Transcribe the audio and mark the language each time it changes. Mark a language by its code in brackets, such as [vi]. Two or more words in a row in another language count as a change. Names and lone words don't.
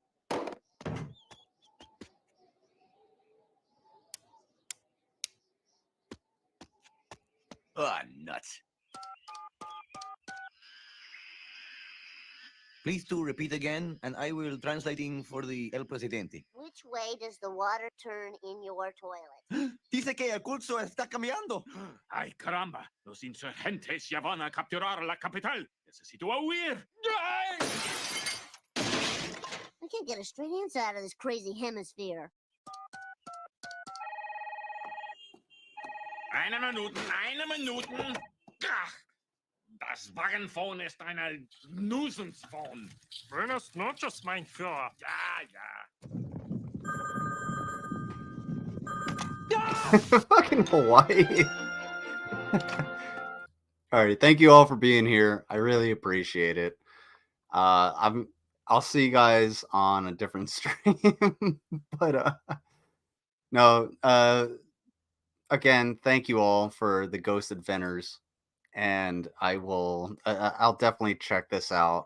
[en] Ah, nuts. Please to repeat again, and I will translating for the El Presidente. Which way does the water turn in your toilet? [es] Dice que el curso está cambiando. Ay, caramba. Los insurgentes ya van a capturar la capital. Necesito huir. [en] I can't get a straight answer out of this crazy hemisphere. [de] Eine Minuten. Ach, das Wagenphone ist eine Nuisance-Phone. [es] Buenas noches, [de] mein Führer. Ja. [en] Fucking Hawaii. All right, thank you all for being here. I really appreciate it. I'll see you guys on a different stream. But no, again, thank you all for the Ghost Adventures, and I'll definitely check this out.